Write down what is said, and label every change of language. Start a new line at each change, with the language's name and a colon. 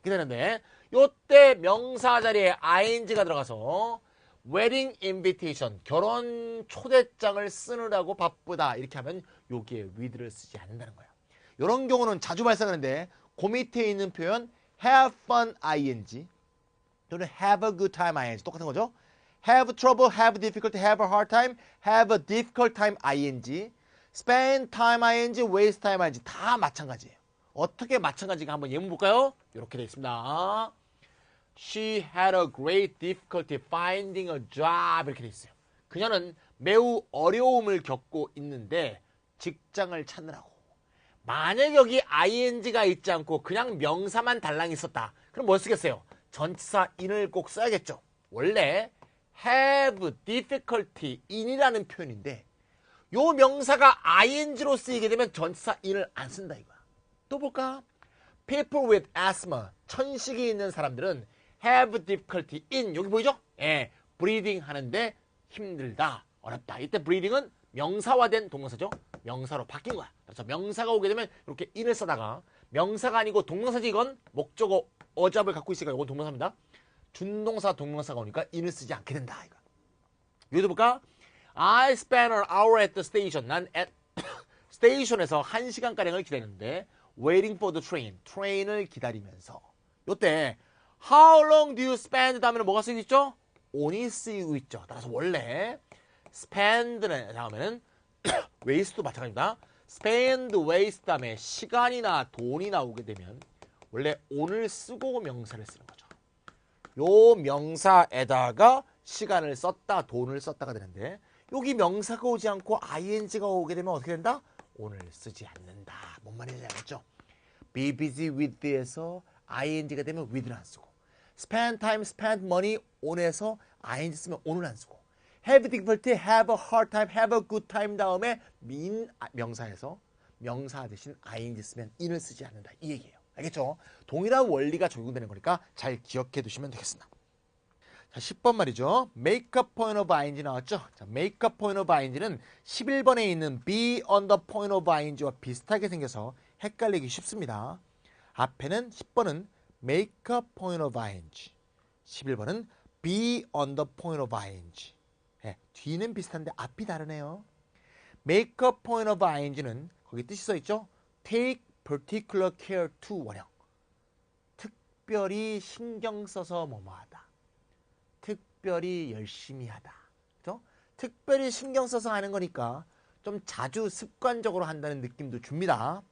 Korean: 이렇게 되는데 요때 명사 자리에 ing가 들어가서
English: wedding invitation,
Korean: 결혼 초대장을 쓰느라고 바쁘다. 이렇게 하면 여기에 with를 쓰지 않는다는 거예요. 이런 경우는 자주 발생하는데 그 밑에 있는 표현 have fun ing 또는 have a good time ing 똑같은 거죠.
English: have trouble, have difficulty, have a hard time, have a difficult time ing, spend time ing, waste time ing
Korean: 다 마찬가지예요. 어떻게 마찬가지가 한번 예문 볼까요? 이렇게 되어 있습니다.
English: She had a great difficulty finding a job
Korean: 이렇게 되어 있어요. 그녀는 매우 어려움을 겪고 있는데 직장을 찾느라고. 만약 여기 ing가 있지 않고 그냥 명사만 달랑 있었다. 그럼 뭘 쓰겠어요? 전치사 in을 꼭 써야겠죠. 원래 have difficulty in이라는 표현인데 요 명사가 ing로 쓰이게 되면 전치사 in을 안 쓴다 이거야. 또 볼까?
English: People with asthma,
Korean: 천식이 있는 사람들은
English: have difficulty in,
Korean: 여기 보이죠? 예, breathing 하는데 힘들다, 어렵다. 이때 breathing은 명사화된 동명사죠. 명사로 바뀐 거야. 그래서 명사가 오게 되면 이렇게 in을 써다가 명사가 아니고 동명사지 이건 목적어 어잡을 갖고 있으니까 이건 동명사입니다. 준동사 동명사가 오니까 in을 쓰지 않게 된다 이거.
English: 여기도 볼까? I spent an hour at the station. 난 at
Korean: 스테이션에서 1시간가량을 기다리는데
English: waiting for the train,
Korean: 트레인을 기다리면서 요때
English: how long do you spend
Korean: 다음에는 뭐가 쓰이고 있죠? on이 쓰이고 있죠. 따라서 원래 spend는 다음에는 waste도 마찬가지입니다. spend, waste 다음에 시간이나 돈이 나오게 되면 원래 on을 쓰고 명사를 쓰는 거죠. 요 명사에다가 시간을 썼다, 돈을 썼다가 되는데 여기 명사가 오지 않고 ing가 오게 되면 어떻게 된다? on을 쓰지 않는다. 뭔 말인지 알겠죠?
English: be busy with에서 ing가 되면 with는 안 쓰고 spend time, spend money on에서 ing 쓰면 on을 안 쓰고 have difficulty, have a hard time, have a good time 다음에 명사에서 명사 대신 ing 쓰면 in을 쓰지 않는다.
Korean: 이 얘기예요. 알겠죠? 동일한 원리가 적용되는 거니까 잘 기억해 두시면 되겠습니다. 자, 10번 말이죠.
English: make a point of ing 나왔죠? 자, make a point of ing는 11번에 있는 be on the point of ing와 비슷하게 생겨서 헷갈리기 쉽습니다. 앞에는 10번은 make a point of ing, 11번은 be on the point of ing.
Korean: 네, 뒤는 비슷한데 앞이 다르네요.
English: make a point of ing는 거기 뜻이 써있죠? take particular care to 원형.
Korean: 특별히 신경 써서 뭐뭐하다. 특별히 열심히 하다. 그죠? 특별히 신경 써서 하는 거니까 좀 자주 습관적으로 한다는 느낌도 줍니다.